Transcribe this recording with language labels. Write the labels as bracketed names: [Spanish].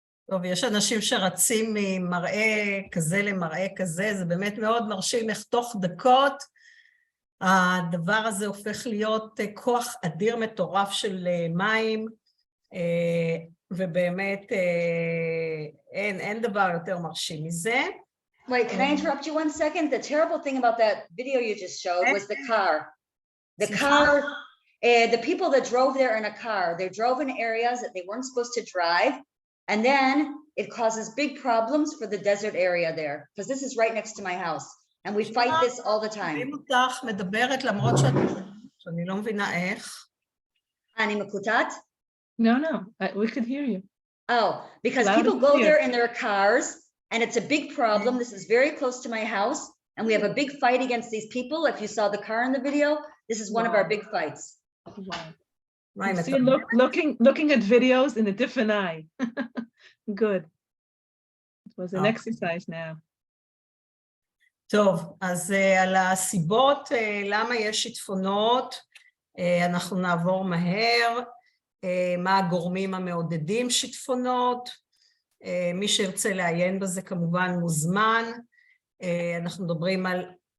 [Hebrew] טוב, יש אנשים שרצים ממראה כזה למראה כזה, זה באמת מאוד מרשים איך תוך דקות הדבר הזה הופך להיות כוח אדיר מטורף של מים, ובאמת אין דבר יותר מרשים מזה. [English] Wait, can I interrupt you 1 second? The terrible thing about that video you just showed was the car. The car, the people that drove there in a car, they drove in areas that they weren't supposed to drive. And then it causes big problems for the desert area there, because this is right next to my house, and we fight this all the time. [Hebrew] אני אותך מדברת למרות שאני לא מבינה איך. אני מקוטעת? [English] No, we could hear you. Oh, because people go there in their cars, and it's a big problem. This is very close to my house, and we have a big fight against these people. If you saw the car in the video, this is one of our big fights. Wow. See, looking at videos in a different eye. Good. It was an exercise now. [Hebrew] טוב, אז על הסיבות למה יש שיטפונות, אנחנו נעבור מהר. מה הגורמים המעודדים שיטפונות, מי שירצה לעיין בזה כמובן מוזמן. אנחנו מדברים על